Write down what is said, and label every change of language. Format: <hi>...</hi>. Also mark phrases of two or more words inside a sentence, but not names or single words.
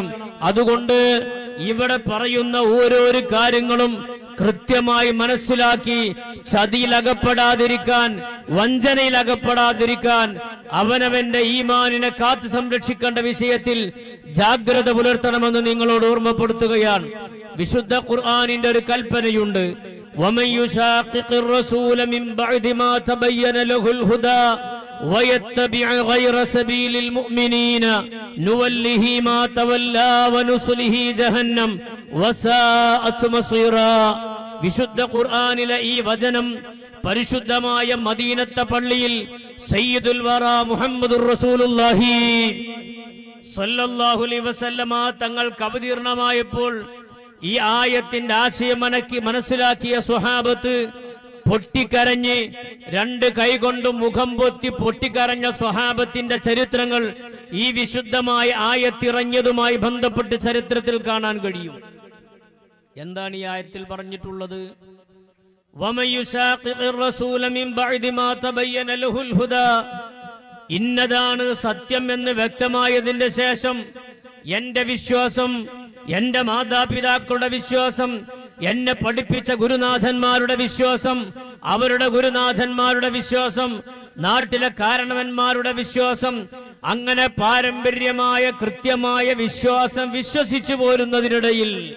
<ml>അതുകൊണ്ട് ഇവിടെ പറയുന്ന ഓരോരോ കാര്യങ്ങളും കൃത്യമായി മനസ്സിലാക്കി ചതിയിലകപ്പെടാതിരിക്കാൻ, വഞ്ചനയിലകപ്പെടാതിരിക്കാൻ, അവനവന്റെ ഈമാനിനെ കാത്തു സംരക്ഷിക്കേണ്ട വിഷയത്തിൽ ജാഗ്രത പുലർത്തണമെന്ന് നിങ്ങളോട് ഓർമ്മപ്പെടുത്തുകയാണ്. വിശുദ്ധ ഖുർആനിന്റെ ഒരു കൽപ്പനയുണ്ട്.</ml> <ar>وَمَن يُشَاقِقِ الرَّسُولَ مِن بَعْدِ مَا تَبَيَّنَ لَهُ الْهُدَى وَيَتَّبِعْ غَيْرَ سَبِيلِ الْمُؤْمِنِينَ نُوَلِّهِ مَا تَوَلَّى وَنُصْلِهِ جَهَنَّمَ وَسَاءَتْ مَصِيرًا.</ar> <ml>വിശുദ്ധ ഖുർആനിലെ ഈ വചനം പരിശുദ്ധമായ മദീനത്തെ പള്ളിയിൽ</ml> <ar>سيد الورى محمد رسول الله صلى الله عليه وسلم</ar> <ml>തങ്ങൾക്ക് അവതീർണമായപ്പോൾ ഈ ആയത്തിന്റെ ആശയം മനസ്സിലാക്കിയ സ്വഹാബത്ത് പൊട്ടിക്കരഞ്ഞ് രണ്ട് കൈകൊണ്ടും മുഖം പൊത്തി പൊട്ടിക്കരഞ്ഞ സ്വഹാബത്തിന്റെ ചരിത്രങ്ങൾ ഈ വിശുദ്ധമായ ആയത്തിറങ്ങിയതുമായി ബന്ധപ്പെട്ട് ചരിത്രത്തിൽ കാണാൻ കഴിയും. എന്താണ് ഈ ആയത്തിൽ പറഞ്ഞിട്ടുള്ളത്?</ml> <ar>وَمَن يُشَاقِقِ الرَّسُولَ مِن بَعْدِ مَا تَبَيَّنَ لَهُ الْهُدَى.</ar> <ml>ഇന്നതാണ് സത്യം എന്ന് വ്യക്തമായതിന്റെ ശേഷം എന്റെ വിശ്വാസം, എന്റെ മാതാപിതാക്കളുടെ വിശ്വാസം, എന്നെ പഠിപ്പിച്ച ഗുരുനാഥന്മാരുടെ വിശ്വാസം, അവരുടെ ഗുരുനാഥന്മാരുടെ വിശ്വാസം, നാട്ടിലെ കാരണവന്മാരുടെ വിശ്വാസം, അങ്ങനെ പാരമ്പര്യമായ കൃത്യമായ വിശ്വാസം വിശ്വസിച്ചു പോരുന്നതിനിടയിൽ</ml>